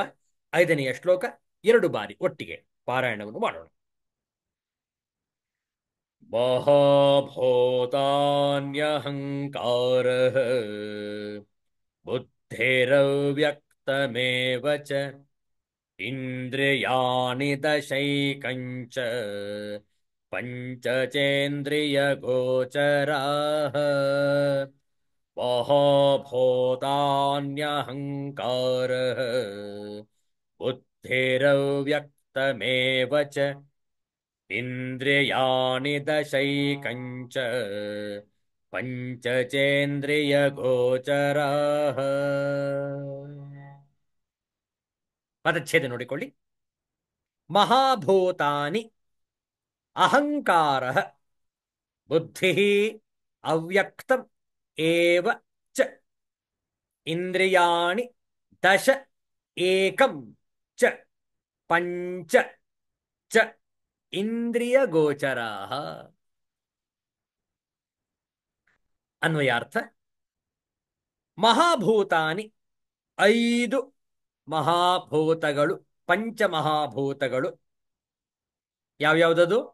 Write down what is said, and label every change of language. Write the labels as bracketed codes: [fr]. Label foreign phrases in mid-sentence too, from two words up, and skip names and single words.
[kn] 5ನೆಯ ಶ್ಲೋಕ 2 ಬಾರಿ ಒಟ್ಟಿಗೆ ಪಾರಾಯಣವನ್ನು ಮಾಡೋಣ. [sa] ಮಹಾಭೂತಾನ್ಯಹಂಕಾರಃ ಬುದ್ಧಿರವ್ಯಕ್ತಮೇವ ಚ ಇಂದ್ರಿಯಾಣಿ ದಶೈಕಂಚ ಪಂಚಚೇಂದ್ರಿಯಗೋಚರಾಃ. ಮಹಾಭೂತಾನ್ಯಹಂಕಾರಃ ಬುದ್ಧಿರವ್ಯಕ್ತಮೇವ ಚ ಇಂದ್ರಿಯಾಣಿ ದಶೈಕಂಚ ಪಂಚಚೇಂದ್ರಿಯಗೋಚರಾಃ. [kn] ಪದಚ್ಛೇದ ನೋಡಿಕೊಳ್ಳಿ. [sa] ಮಹಾಭೂತಾನಿ ಅಹಂಕಾರಃ ಬುದ್ಧಿಃ ಅವ್ಯಕ್ತಂ ಏವ ಚ ಇಂದ್ರಿಯಾಣಿ ದಶ ಏಕಂ ಚ ಪಂಚ ಚ ಇಂದ್ರಿಯಗೋಚರಾಃ. [kn] ಅನ್ವಯಾರ್ಥ: ಮಹಾಭೂತಾನಿ 5 ಮಹಾಭೂತಗಳು, ಪಂಚಮಹಾಭೂತಗಳು. ಯಾವ್ಯಾವುದದು?